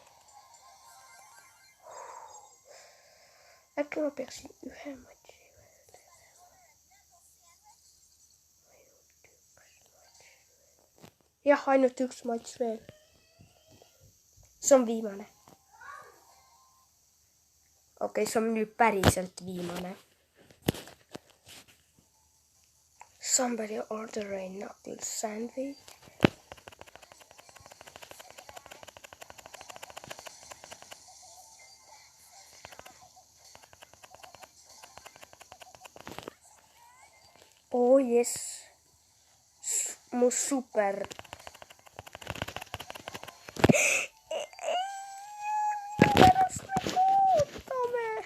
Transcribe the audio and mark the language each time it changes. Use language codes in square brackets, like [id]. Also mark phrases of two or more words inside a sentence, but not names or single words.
[et] Äkki ma peaksin ühe matši veel. Jah, ainult üks matš veel. See on viimane. Okei, see on nüüd päriselt viimane. [en] Somebody order a knuckle sandwich. Oh yes. [et] Mu super. Pärast me kuutame.